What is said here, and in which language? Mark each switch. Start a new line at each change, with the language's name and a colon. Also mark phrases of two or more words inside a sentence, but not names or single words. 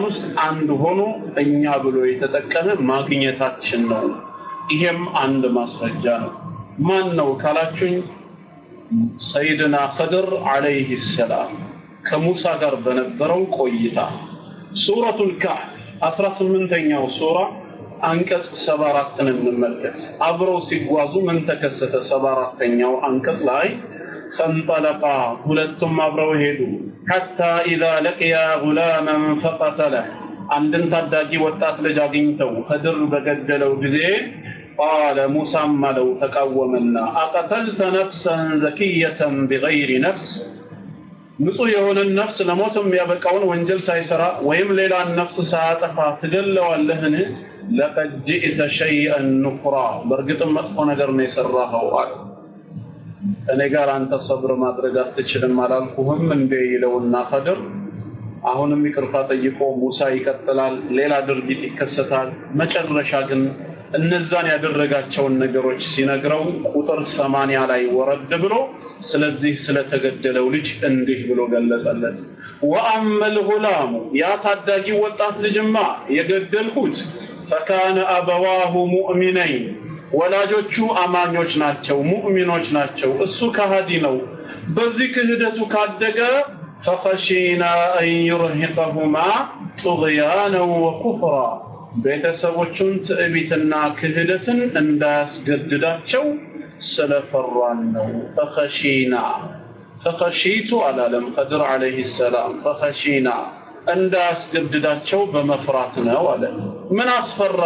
Amharic: ውስጥ አንድ ሆኖ እኛ ብሎ የተጠቀመ ማግኘታችን ነው። ይሄም አንድ ማስረጃ ነው። ማን ነው ካላችሁኝ ሰይድና ኸድር
Arabic: عليه السلام
Amharic: ከሙሳ ጋር በነበረው ቆይታ ሱረቱል ካህፍ 18ኛው ሱራ አንቀጽ 74ን እንመልከት። አብረው ሲጓዙ ምን ተከሰተ? 74ኛው አንቀጽ ላይ ፈንጠለቃ ሁለቱም አብረው ሄዱ
Arabic: حتى إذا لقيا غلاما فقتله
Amharic: አንድን ታዳጊ ወጣት ልጅ አግኝተው ኸድር በገደለው ጊዜ
Arabic: قال موسى
Amharic: ማለው ተቃወመና
Arabic: أقتلت نفسا زكية بغير نفس
Amharic: ንጹህ የሆነ ነፍስ ለሞትም ያበቃውን ወንጀል ሳይሰራ ወይም ሌላን ነፍስ ሳያጠፋ ትገለዋለህን?
Arabic: لقد جئت شيئا نكرا
Amharic: በርግጥም መጥፎ ነገር ነው የሰራኸው አለ። እኔ ጋር አንተ ሰብር ማድረግ አትችልም አላልኩህም እንዴ ይለውና ኸድር አሁንም ይቅርታ ጠይቆ ሙሳ ይቀጥላል። ሌላ ድርጊት ይከሰታል። መጨረሻ ግን እነዛን ያደረጋቸውን ነገሮች ሲነግረው ቁጥር 80 ላይ ወረድ ብሎ ስለዚህ ስለተገደለው ልጅ እንዲህ ብሎ ገለጸለት።
Arabic: وأما الغلام
Amharic: ያ ታዳጊ ወጣት ልጅማ የገደልኩት
Arabic: فكان أبواه مؤمنين
Amharic: ወላጆቹ አማኞች ናቸው ሙእሚኖች ናቸው እሱ ከሃዲ ነው። በዚህ ክህደቱ ካደገ
Arabic: فخشينا أن يرهقهما طغيانا وكفرا
Amharic: ቤተሰቦቹን ትዕቢትና ክህደትን እንዳያስገድዳቸው ስለፈራን ነው። فخشيت አላለም ኸድር
Arabic: عليه السلام
Amharic: فخشينا እንዳያስገድዳቸው በመፍራት ነው አለ። ምን አስፈራው?